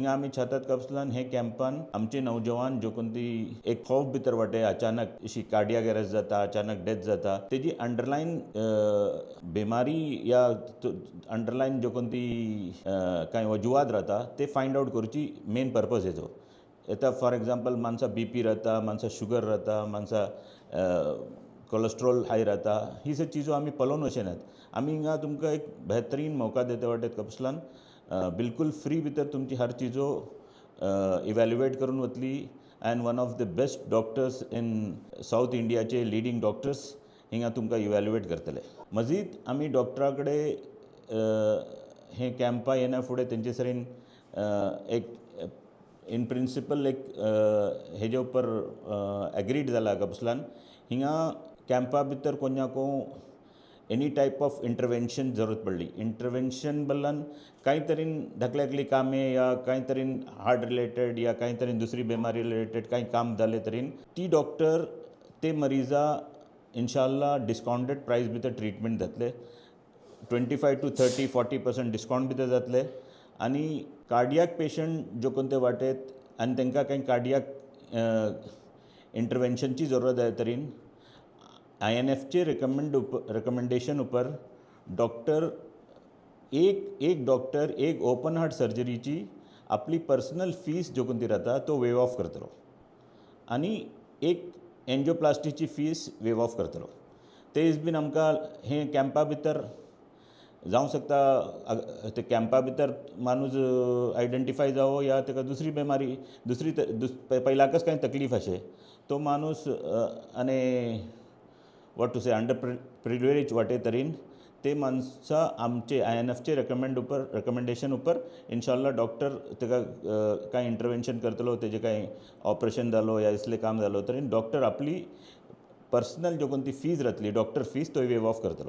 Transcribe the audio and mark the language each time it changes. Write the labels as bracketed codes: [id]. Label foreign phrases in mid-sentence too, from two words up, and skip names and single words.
[kok] हिंगा आम्ही छातात का बसलान हे कॅम्पान आमचे नौजवान जो कोणती एक खौफ भितर वाटे अचानक अशी [en] cardiac arrest [kok] जाता अचानक डेथ जाता त्याची [en] underline बिमारी [kok] या अंडरलाईन जो कोणती काही वजुवात राहता ते [en] find out [kok] करूची [en] main purpose [kok] येतो। आता [en] for example [kok] माणसा BP रहता माणसा शुगर रहता माणसा [en] cholesterol high [kok] रहता ही सब चीज़ों आम्ही पळोवन अशें नात आम्ही हिंगा तुमका [hi] एक बेहतरीन मौका [kok] देते वाटेत कपसलान बिल्कुल फ्री भितर तुमची हर चीज़ों इवॅल्युएट करून वतली [en] and one of the best doctors in [kok] साऊथ इंडियाचे [en] leading doctors [kok] हिंगा तुमका इवॅल्युएट करतले। मजीद आम्ही डॉक्टराकडे हे कॅम्पा येण्या फुडें तेंचे सरीन एक [en] in principle [kok] एक हेजे उपर एग्रीड जाला का बसलान हिंगा कॅम्पा भितर कोणाको [en] any type of intervention [kok] जरूरत पडली इंटरवेंशन बल्लान काही तरी ढकल्याकली कामे या काही तरी [en] heart related [kok] या काही तरी दुसरी बिमारी रिलेटेड काही काम झाले तरी ती डॉक्टर ते मरीजा इंशाअल्लाह [en] discounted price [kok] भितर ट्रीटमेंट जातले 25 to 30-40% डिस्काउंट भितर जातले। आणि [en] cardiac patient [kok] जो कोणते वाटेत आणि त्यांना काही कार्डियक इंटरवेंशनची जरूरत आहे तरी INFचे रिकमेंडेशन उपर डॉक्टर एक डॉक्टर एक [en] open heart [kok] सर्जरीची आपली [en] personal fees [kok] जो कोणती राहता तो [en] waive off [kok] करतलो आणि एक एन्जिओप्लास्टीची फीस [en] waive off [kok] करतलो. तेच बीन आमकां हे कॅम्पा भितर जावंक शकता. ते कॅम्पा भितर माणूस आयडेंटिफाय जावो या ताका दुसरी बेमारी पयलाकच कांय तकलीफ अशें तो माणूस आनी [en] what to say underprivileged [kok] वाटे तरेन ते माणसा आमचे INFचे रेकमेंडेशन उपर इन्शाल्लाह डॉक्टर ताका कांय इंटरवेंशन करतलो, तेजें कांय ऑपरेशन जालो या इसलें काम जालो तरेन डॉक्टर आपली पर्सनल जो कोणती फीज राहतली डॉक्टर फीज तो [en] waive off [kok] करतलो.